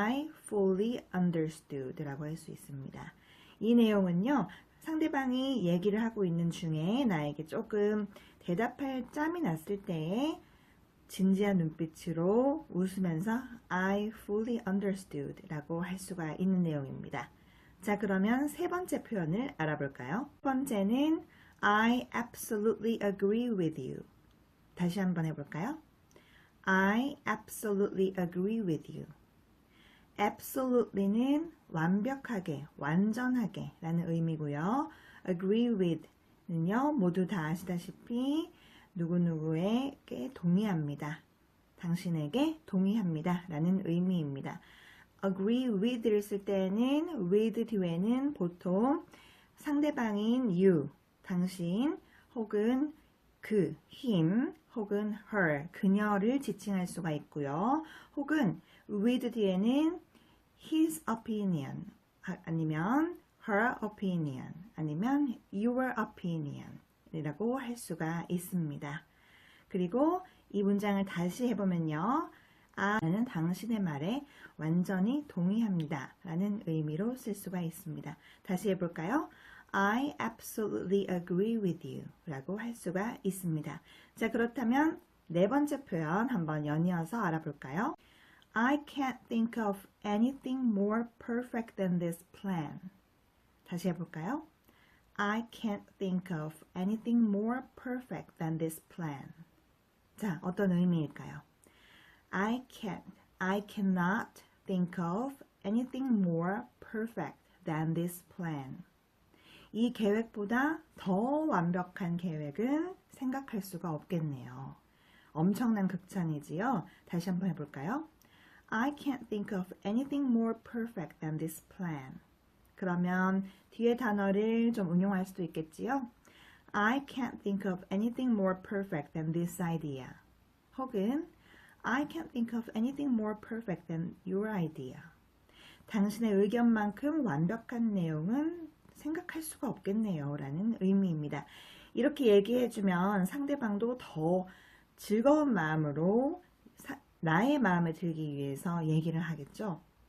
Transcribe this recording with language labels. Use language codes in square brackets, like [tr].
[en] I fully understood [ko] 라고 할 수 있습니다. 이 내용은요, 상대방이 얘기를 하고 있는 중에 나에게 조금 대답할 짬이 났을 때에 진지한 눈빛으로 웃으면서 I fully understood 라고 할 수가 있는 내용입니다. 자, 그러면 세 번째 표현을 알아볼까요? 첫 번째는 [en] I absolutely agree with you. [ko] 다시 한번 해볼까요? [en] I absolutely agree with you. [ko] absolutely는 완벽하게, 완전하게 라는 의미고요. agree with 는요, 모두 다 아시다시피 누구누구에게 동의합니다. 당신에게 동의합니다 라는 의미입니다. agree with를 쓸 때는 with 뒤에는 보통 상대방인 you, 당신 혹은 그, him 혹은 her, 그녀를 지칭할 수가 있고요. 혹은 with 뒤에는 his opinion 아니면 her opinion 아니면 your opinion 이라고 할 수가 있습니다. 그리고 이 문장을 다시 해보면요. 나는 당신의 말에 완전히 동의합니다. 라는 의미로 쓸 수가 있습니다. 다시 해볼까요? [en] I absolutely agree with you [ko] 라고 할 수가 있습니다. 자, 그렇다면 네 번째 표현 한번 연이어서 알아볼까요? [en] I can't think of anything more perfect than this plan. [ko] 다시 해볼까요? [en] I can't think of anything more perfect than this plan. [ko] 자, 어떤 의미일까요? [en] I cannot think of anything more perfect than this plan. [ko] 이 계획보다 더 완벽한 계획은 생각할 수가 없겠네요. 엄청난 극찬이지요. 다시 한번 해볼까요? [en] I can't think of anything more perfect than this plan. [ko] 그러면 뒤에 단어를 좀 응용할 수도 있겠지요. [en] I can't think of anything more perfect than this idea. [ko] 혹은 [en] I can't think of anything more perfect than your idea. [ko] 당신의 의견만큼 완벽한 내용은 생각할 수가 없겠네요. 라는 의미입니다. 이렇게 얘기해주면 상대방도 더 즐거운 마음으로 나의 마음에 들기 위해서 얘기를 하겠죠.